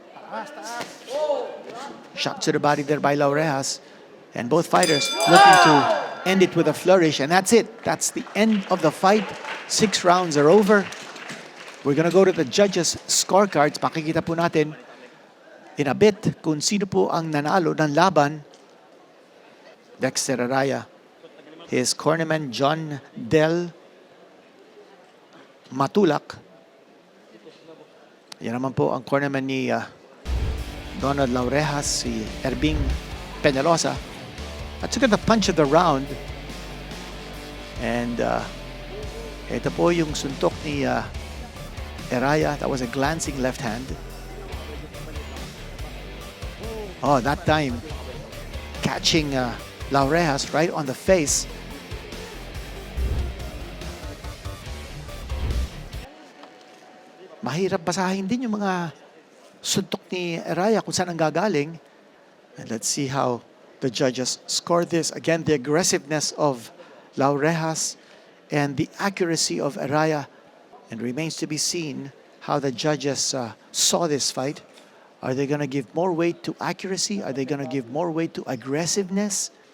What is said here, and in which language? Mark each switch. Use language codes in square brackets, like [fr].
[tl] Taas, taas. [en] Shot to the body there by Laurejas. And both fighters looking to end it with a flourish. And that's it. That's the end of the fight. 6 rounds are over. We're gonna go to the judges' scorecards. [tl] Makikita po natin [en] in a bit [tl] kung sino po ang nanalo ng laban. [en] Dexter Eraya. His cornerman John Del Matulak. [tl] Yan naman po ang cornerman ni Donald Laurejas, si Erbing Penelosa. At saka [en] the punch of the round. [tl] And ito po yung suntok ni Eraya. [en] That was a glancing left hand. Oh, that time catching Laurejas right on the face. [tl] Mahirap basahin din yung mga suntok ni Eraya kung saan ang gagaling. [en] And let's see how the judges score this. Again, the aggressiveness of Laurejas and the accuracy of Eraya. And remains to be seen how the judges saw this fight. Are they going to give more weight to accuracy? Are they going to give more weight to aggressiveness?